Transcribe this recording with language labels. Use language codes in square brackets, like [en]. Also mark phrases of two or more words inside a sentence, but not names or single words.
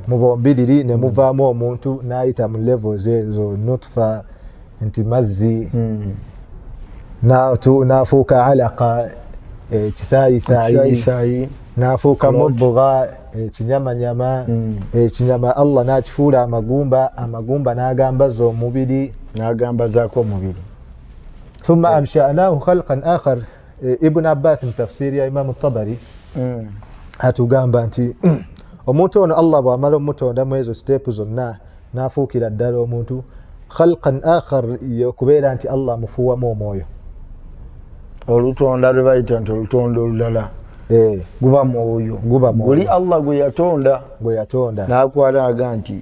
[lg] mu bombiriri ne muvaamu omuntu n'ayita mu levels ezo nutfa nti mazzi n'afuuka alaqa ekisaayisayi n'afuuka mudgha ekinyamanyama ekinyama Allah n'akifuula amagumba n'agambaza omubiri n'agambazaako omubiri. [ar] ثم أنشأناه خلقا آخر. [lg] Ibn Abbas mu tafsiri ya Imam Tabari atugamba nti omuntu ono Allah bw'amala omutonda mu ezo stepu zonna n'afuukira ddala omuntu [ar] خلقا آخر [lg] yokubeera nti Allah mufuuwamu omwoyo. Olutonda lwe bayita nti olutonda olulala guba mwoyo guli Allah gwe yatonda n'akwalaga nti